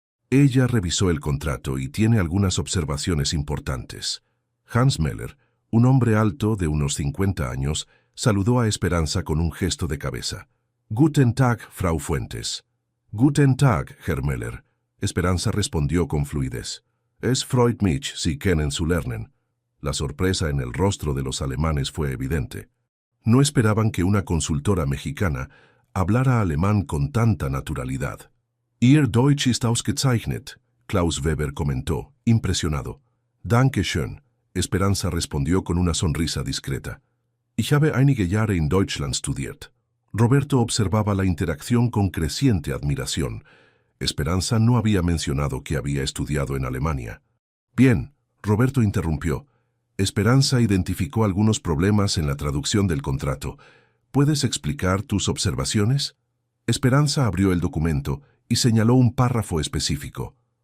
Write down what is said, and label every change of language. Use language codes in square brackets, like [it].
[es] Ella revisó el contrato y tiene algunas observaciones importantes. Hans Möller, un hombre alto de unos 50 años, saludó a Esperanza con un gesto de cabeza. [de] «Guten Tag, Frau Fuentes». «Guten Tag, Herr Möller». [es] Esperanza respondió con fluidez. [de] «Es freut mich, Sie kennen zu lernen». [es] La sorpresa en el rostro de los alemanes fue evidente. No esperaban que una consultora mexicana hablara alemán con tanta naturalidad. [de] «Ihr Deutsch ist ausgezeichnet», Klaus Weber [es] comentó, impresionado. [de] «Danke schön», [es] Esperanza respondió con una sonrisa discreta. [de] «Ich habe einige Jahre in Deutschland studiert». [es] Roberto observaba la interacción con creciente admiración. Esperanza no había mencionado que había estudiado en Alemania. «Bien», Roberto interrumpió. Esperanza identificó algunos problemas en la traducción del contrato. ¿Puedes explicar tus observaciones? Esperanza abrió el documento y señaló un párrafo específico.